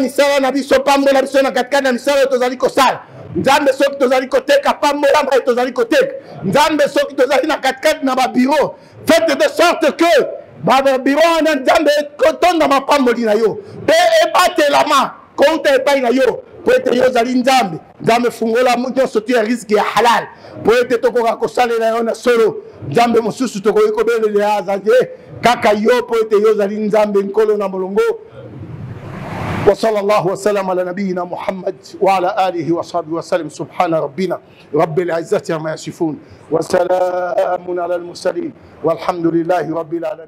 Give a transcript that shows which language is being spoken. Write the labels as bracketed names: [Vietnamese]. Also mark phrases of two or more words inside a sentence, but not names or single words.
[Lingala] misala na biso pambola biso na katikati na misala oyo tozali kosala nzambe soki tozali koteka pambola mai tozali koteka nzambe soki tozali na katikati na babiro [French] faites de sorte que [Lingala] babiro wana nzambe kotonda mapamboli na yo mpe ebatelama kouta epai na yo po ete yo ozali nzambe fungola nyonso tu ya riske ya halal po ete tokoka kosalela yo na solo nzambe mosusu tokoki kobelela azali kaka yo po ete yo ozali nzambe nkolo na molongo. [Arabic] وصلى الله وسلم على نبينا محمد وعلى آله وصحبه وسلم سبحان ربنا رب العزة عما يصفون وسلام على المرسلين والحمد لله رب العالمين.